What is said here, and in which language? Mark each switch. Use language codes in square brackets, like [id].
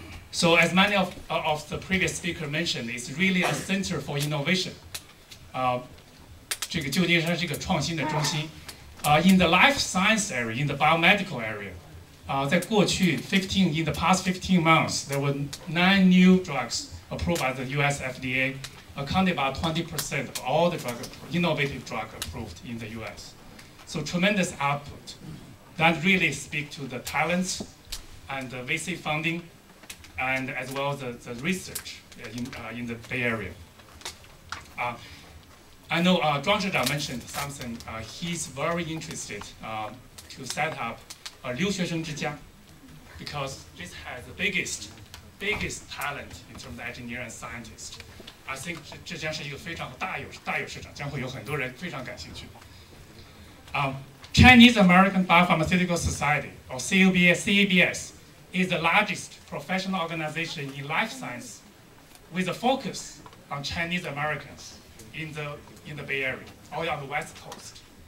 [en] So as many of the previous speakers mentioned, it's really a center for innovation. [zh] 这个旧金山是一个创新的中心。 [en] In the life science area, in the biomedical area, [zh] 在过去 [en] in the past 15 months, there were 9 new drugs approved by the US FDA, accounting about 20% of all the innovative drug approved in the US. So tremendous output that really speak to the talents and the VC funding, and as well as the research in the Bay Area. I know Zhang Zhang mentioned something. He's very interested to set up a [zh] 留学生之家 [en] because this has the biggest talent in terms of engineer and scientist. I think [zh] 这将是一个非常大有市场，将会有很多人非常感兴趣。 [en] Chinese American Biopharmaceutical Society, or CABS, is the largest professional organization in life science with a focus on Chinese Americans in the Bay Area, or on the West Coast.